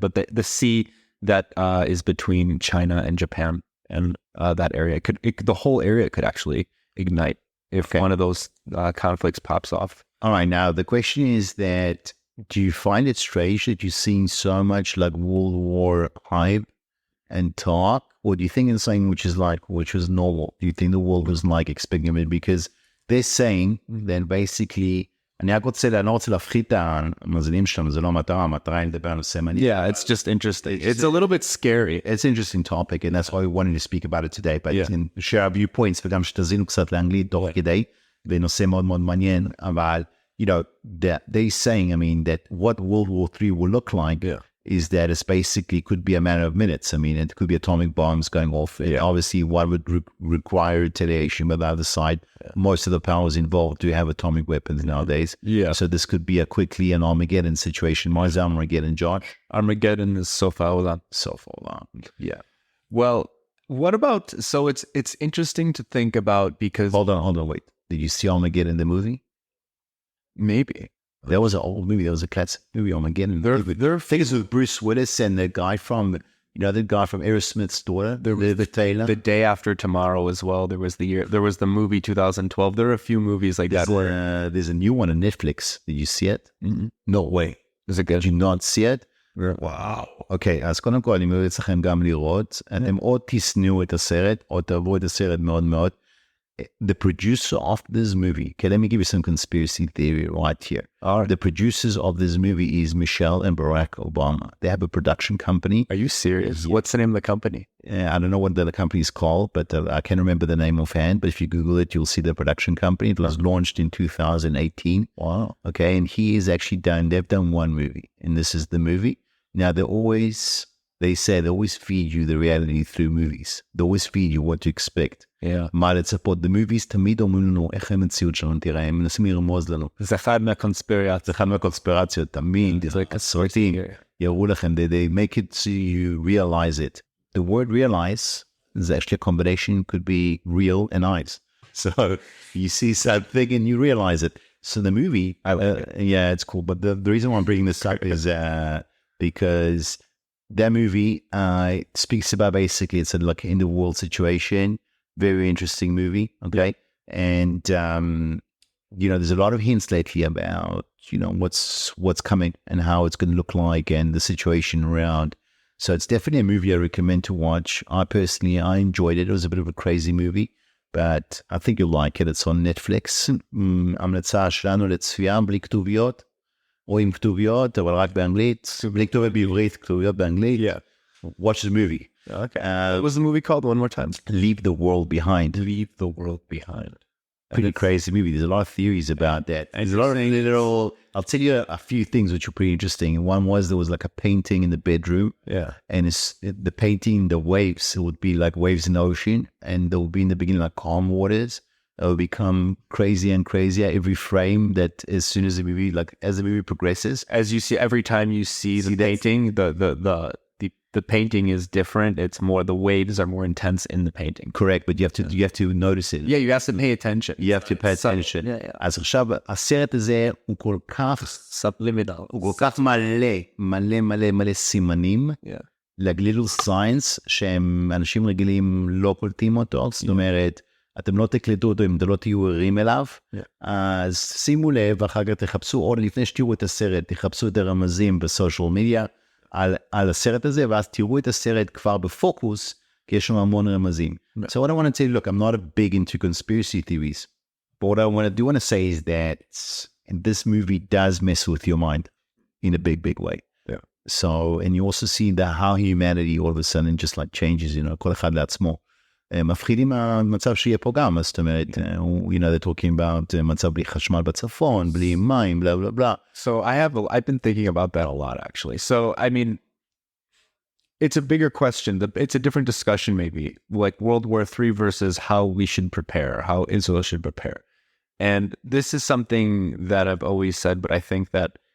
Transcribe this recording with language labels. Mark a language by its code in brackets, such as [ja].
[en] But the sea that is between China and Japan and that area, the whole area could actually ignite if one of those conflicts pops off. All right. Now, the question is that, do you find it strange that you're seeing so much like World War hype and talk? Or do you think it's something which was normal? Do you think the world was like expecting it? Because they're saying that basically, [he] אני רק רוצה להפחית את המאזינים שלנו, זה לא המטרה היא לדבר על נושא מעניין. [en] Yeah, it's just interesting. It's a little bit scary. It's an interesting topic, and that's why we wanted to speak about it today. But share our viewpoints, [he] וגם שתזינו קצת לאנגלית תוך כדי, ונושא מאוד מאוד מעניין, אבל, [en] they're saying, I mean, that what World War III will look like is that it's basically could be a matter of minutes. I mean, it could be atomic bombs going off. Yeah. Obviously, one would require retaliation, but the other side, most of the powers involved do have atomic weapons nowadays. Yeah. So this could be an Armageddon situation. Why is Armageddon, Josh? Armageddon is [he] Sofa Olam. [en] Yeah. Well, what about, so it's interesting to think about because... Hold on, wait. Did you see Armageddon, the movie? Maybe. There was an old movie. There was a classic movie, Armageddon. There are figures with Bruce Willis and the guy from, the guy from Aerosmith's daughter, the Taylor. The Day After Tomorrow as well. There was the movie 2012. There are a few movies like that. There's a new one on Netflix. Did you see it? Mm-hmm. No way. Is it good? Did you not see it? [he] וואו. אוקיי, אז קודם כל אני ממליץ אצלכם גם לראות. אתם או תשנאו את הסרט, או תאהבו את הסרט מאוד מאוד. [en] The producer of this movie, okay, let me give you some conspiracy theory right here. The producers of this movie is Michelle and Barack Obama. They have a production company. Are you serious? What's the name of the company? I don't know what the company is called, but I can't remember the name offhand. But if you Google it, you'll see the production company. It was launched in 2018. Wow. Okay, and they've done one movie, and this is the movie. Now, they always feed you the reality through movies. They always feed you what to expect. Yeah. [he] מה לצפות. [en] The movies [he] תמיד אומרים לנו איך המציאות שלנו תראה, הם מנסים לרמוז לנו. זה אחד מהקונספירציות, תמיד. הסרטים יראו לכם, [en] they make it so you realize it. The word realize is actually a combination, could be real and eyes. So you see something and you realize it. So the movie, it's cool. But the reason why I'm bringing this up is because that movie speaks about basically it's like in the world situation. Very interesting movie, okay? And, there's a lot of hints lately about, what's coming and how it's going to look like and the situation around. So it's definitely a movie I recommend to watch. I enjoyed it. It was a bit of a crazy movie, but I think you'll like it. It's on Netflix. [he] המלצה שלנו לצפייה בלי כתוביות, או עם כתוביות, אבל רק באנגלית. בלי כתוביות בעברית, כתוביות באנגלית. [en] Yeah. Watch the movie. Okay. What was the movie called? One more time. Leave the World Behind. Leave the World Behind. Pretty crazy movie. There's a lot of theories about that. There's a lot of I'll tell you a few things which are pretty interesting. One was there was like a painting in the bedroom. Yeah. And the painting, the waves, it would be like waves in the ocean. And there would be in the beginning like calm waters. It will become crazier and crazier every frame that as soon as the movie progresses. As you see, every time you see the painting, the painting is different. It's more, the waves are more intense in the painting. Correct, but you have to notice it. Yeah, you have to pay attention. You have to pay attention. [he] אז עכשיו, הסרט הזה הוא כל כך [en] subliminal. [he] הוא כל כך מלא סימנים. [en] like little signs [he] שהם אנשים רגילים לא קולטים אותו. זאת אומרת, אתם לא תקלטו אותו אם אתם לא תהיו ערים אליו. אז שימו לב, ואחר כך תחפשו, או לפני שתראו את הסרט, תחפשו את הרמזים בסושיאל מדיה, על הסרט הזה, ואז תראו את הסרט כבר בפוקוס, כי יש שם המון רמזים. [en] So what I want to say, look, I'm not a big into conspiracy theories, but what I do want to say is that this movie does mess with your mind in a big way. Yeah. So, and you also see that how humanity all of a sudden just like changes, [he] כל אחד לעצמו. מפחידים מהמצב שיהיה פה גם, זאת אומרת, [en] they're talking about [he] מצב בלי חשמל בצפון, בלי מים, [en] blah, blah, blah. So I've been thinking about that a lot, actually. So, I mean, it's a bigger question. It's a different discussion, maybe, like World War III versus how we should prepare, how Israel should prepare. And this is something that I've always said, but I think that